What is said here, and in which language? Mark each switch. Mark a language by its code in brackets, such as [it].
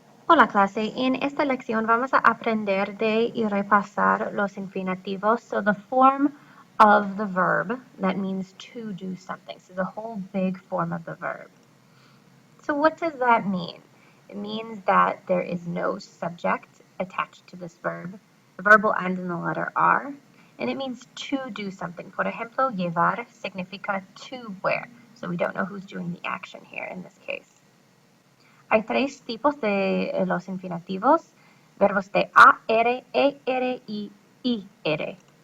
[es] Hola clase, en esta lección vamos a aprender de y repasar los infinitivos. [en] So the form of the verb, that means to do something. So the whole big form of the verb. So what does that mean? It means that there is no subject attached to this verb. The verb will end in the letter R, and it means to do something. [es] Por ejemplo, llevar significa [en] to wear. So we don't know who's doing the action here in this case. [es] Hay tres tipos de los infinitivos, verbos de AR, ER y IR.